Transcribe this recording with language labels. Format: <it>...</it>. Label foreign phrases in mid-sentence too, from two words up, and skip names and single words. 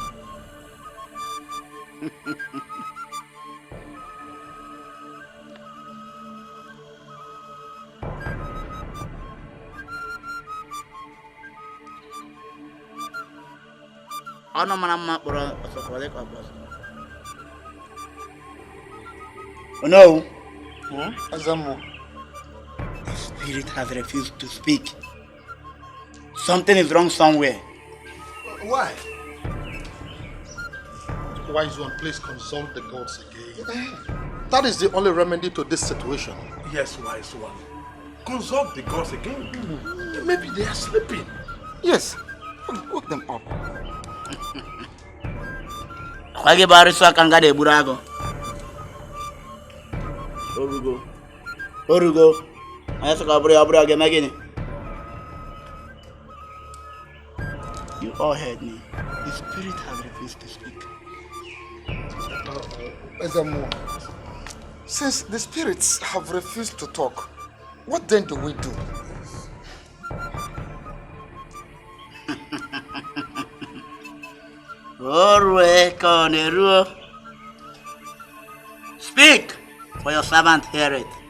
<ig>Ano mara mma kpọrọ ọsọkọlị ka boss.</ig> <en>Oh no. Azamu. The spirit has refused to speak. Something is wrong somewhere. Why? Wise one, please consult the gods again. That is the only remedy to this situation. Yes, wise one. Consult the gods again. Maybe they are sleeping. Yes. Wake them up. Kwage bariso kanga de burago. Orugo. Ayasa kaburi abura ge magini. You all heard me. The spirit has refused to speak. Ezamu, since the spirits have refused to talk, what then do we do? Speak, for your servant heareth.</en>